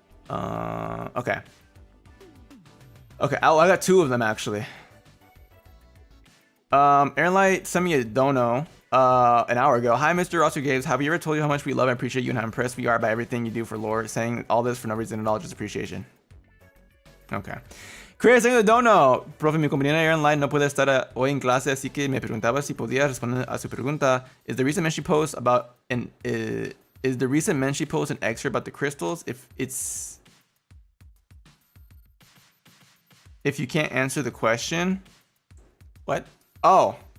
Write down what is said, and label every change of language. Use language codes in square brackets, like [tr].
[en] Okay. Okay. Oh, I got two of them actually. Airlight sent me a dono an hour ago. Hi, Mr. Rosco Games. Have we ever told you how much we love and appreciate you and how impressed we are by everything you do for lore? Saying all this for no reason at all, just appreciation. Okay. [es] Chris, tengo el dono. Profe, mi compañera Airline no puede estar hoy en clase, así que me preguntaba si podía responder a su pregunta. [en] Is the recent mention post about an is the recent mention post an extra about the crystals? If you can't answer the question, what? Oh.